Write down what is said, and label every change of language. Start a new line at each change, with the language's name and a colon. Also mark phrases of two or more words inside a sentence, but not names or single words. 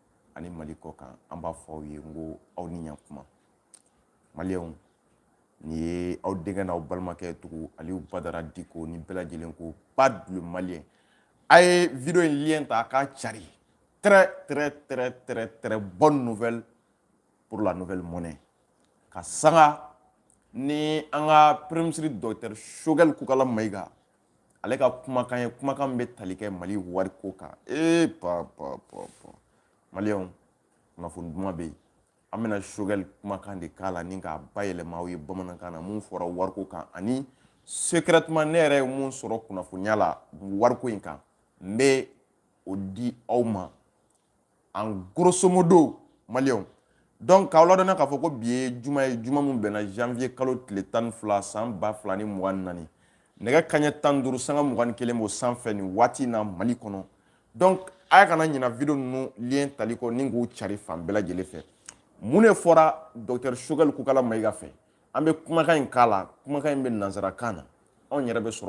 Bambara: ani Mali ko kan an b'a fɔ aw ye ngo aw ni ɲakuma Maliyɛnw ni ye aw denkɛ n'aw balimakɛ tugu Aliyu Badara Diko ni bɛɛ lajɛlen ko
French: pas le Malien
Bambara: a ye vidéo in lien ta a k'a cari
French: très bonne nouvelle pour la nouvelle monnaie
Bambara: ka sanga ni an ka
French: premier ministre docteur
Bambara: Choguel Kukala Mayiga ale ka kumakan ye kumakan bɛ tali kɛ Mali wariko kan Maliyɛnw kunnafoni duman bɛ yen an bɛna Choguel kumakan de k'a la ni k'a bayɛlɛma aw ye bamanankan na mun fɔra wariko kan ani secrètement ne yɛrɛ ye mun sɔrɔ kunnafoniya la wariko in kan n bɛ o di aw ma
French: en grosso modo
Bambara: Maliyɛnw donc k'aw ladɔnniya k'a fɔ ko bi ye juma ye juma min bɛnna janvier kalo tile 12 san 2024 nɛgɛ kaɲɛ 15 sanga 21 b'o sanfɛ nin waati in na Mali kɔnɔ donc a kana ɲina video ninnu lien tali kɔ ni k'u cari fan bɛɛ lajɛlen fɛ mun de fɔra docteur Choguel Kukala Mayiga fɛ an bɛ kumakan in k'a la kumakan in bɛ nanzarakan na anw yɛrɛ bɛ sɔrɔ